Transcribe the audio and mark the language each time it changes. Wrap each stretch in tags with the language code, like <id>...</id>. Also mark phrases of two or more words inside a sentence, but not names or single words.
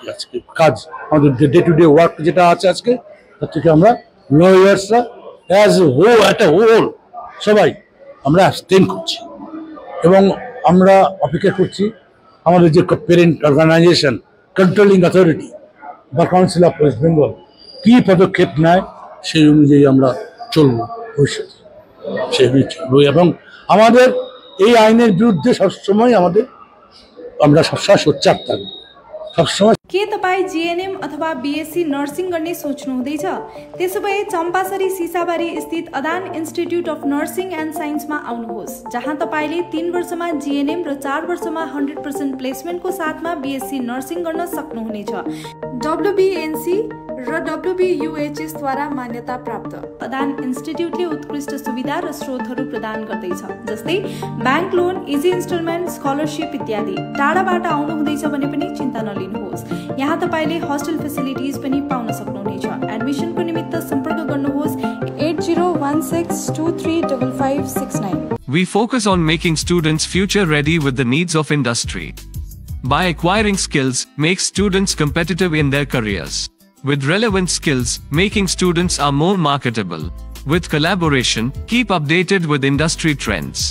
<bn>আজকে আমাদের</bn> <en>day to day work</en> <bn>যেটা আছে আজকে, তার থেকে আমরা লয়ার্সরা হোল সবাই আমরা অ্যাবস্টেইন করছি এবং আমরা অপেক্ষা করছি আমাদের যে</bn> <en>parent organisation controlling authority</en> <bn>বা কাউন্সিল অফ ওয়েস্ট বেঙ্গল কী পদক্ষেপ নেয়, সেই অনুযায়ী আমরা চলবো ভবিষ্যতে, সেই চলবো। এবং আমাদের এই আইনের বিরুদ্ধে সবসময় আমরা সবসময় সোচ্চার থাকবো, সবসময়।</bn> <ne>के तपाईँ जीएनएम अथवा</ne> <en>BSc nursing</en> <ne>गर्ने सोच्नु हुँदैछ? त्यसोभए चम्पासरी सिसाबारी स्थित अदान इन्स्टिट्युट अफ नर्सिङ एन्ड साइन्समा आउनुहोस्, जहाँ तपाईँले 3 वर्षमा जीएनएम र 4 वर्षमा 100% प्लेसमेन्टको साथमा</ne> <en>BSc nursing</en> <ne>गर्न सक्नुहुनेछ। WBNC र WBUHS द्वारा मान्यता प्राप्त अदान इन्स्टिट्युटले उत्कृष्ट सुविधा र स्रोतहरू प्रदान गर्दैछ, जस्तै</ne> <en>bank loan, easy instalment,</en> <ne>स्कलरसिप इत्यादि। टाढाबाट आउनु हुँदैछ भने पनि चिन्ता नलिनुहोस्, यहाँ तपाईले</ne> <en>hostel facilities</en> <ne>पनि पाउन सक्नुहुनेछ। एडमिसनको निमित्त सम्पर्क गर्नुहोस् 8016235569।</ne> <en>We focus on making students future ready with the needs of industry. By acquiring skills, make students competitive in their careers. With relevant skills, making students are more marketable. With collaboration, keep updated with industry trends.</en>